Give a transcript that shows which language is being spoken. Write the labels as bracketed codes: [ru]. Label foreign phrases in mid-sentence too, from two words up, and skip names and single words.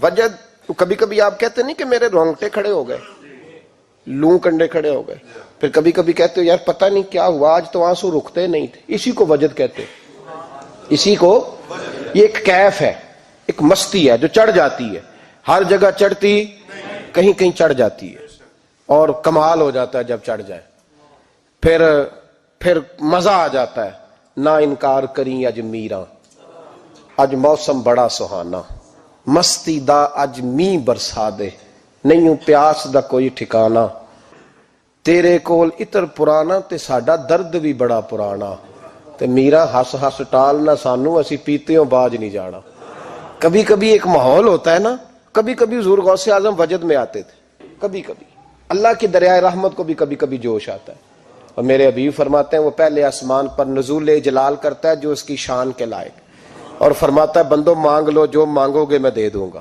[ur] وجد کبھی کبھی آپ کہتے نہیں کہ میرے رونگٹے کھڑے ہو گئے، [pa] لوں کنڈے [ur] کھڑے ہو گئے، پھر کبھی کبھی کہتے ہو یار پتہ نہیں کیا ہوا آج تو آنسو رکتے نہیں تھے، اسی کو وجد کہتے ہیں، اسی کو، یہ ایک کیف ہے، ایک مستی ہے جو چڑھ جاتی ہے، ہر جگہ چڑھتی کہیں کہیں چڑھ جاتی ہے، اور کمال ہو جاتا ہے جب چڑھ جائے، پھر مزہ آ جاتا ہے۔ [pa] نہ انکار کریں اج میراں، اج موسم بڑا سہانا، مستی دا اج می برسا دے، نہیں پیاس دا کوئی ٹھکانا، تیرے کول عطر پرانا تے ساڈا درد بھی بڑا پرانا، تے میرا ہس ہس ٹال نہ سانو، اسی پیتےوں باج نہیں جانا۔ [ur] کبھی کبھی ایک ماحول ہوتا ہے نا، کبھی کبھی حضور غوث اعظم وجد میں آتے تھے، کبھی کبھی اللہ کی دریائے رحمت کو بھی کبھی کبھی جوش آتا ہے، اور میرے حبیب فرماتے ہیں وہ پہلے آسمان پر نزول جلال کرتا ہے جو اس کی شان کے لائق، اور فرماتا ہے بندوں مانگ لو جو مانگو گے میں دے دوں گا۔